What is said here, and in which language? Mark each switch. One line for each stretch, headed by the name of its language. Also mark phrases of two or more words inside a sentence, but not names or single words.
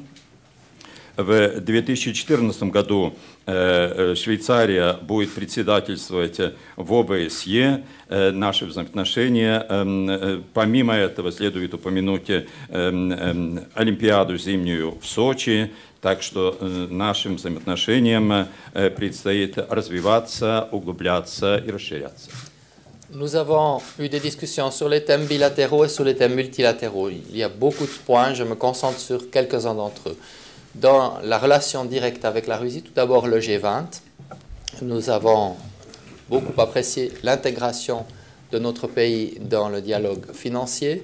Russian: В 2014 году Швейцария будет председательствовать в ОБСЕ. Наши взаимоотношения. Помимо этого следует упомянуть Олимпиаду зимнюю в Сочи. Так что нашим взаимоотношениям предстоит развиваться, углубляться и расширяться.
French: Nous avons eu des discussions sur les thèmes bilatéraux et sur les thèmes multilatéraux. Il y a beaucoup de points, je me concentre sur quelques-uns d'entre eux. Dans la relation directe avec la Russie, tout d'abord le G20, nous avons beaucoup apprécié l'intégration de notre pays dans le dialogue financier.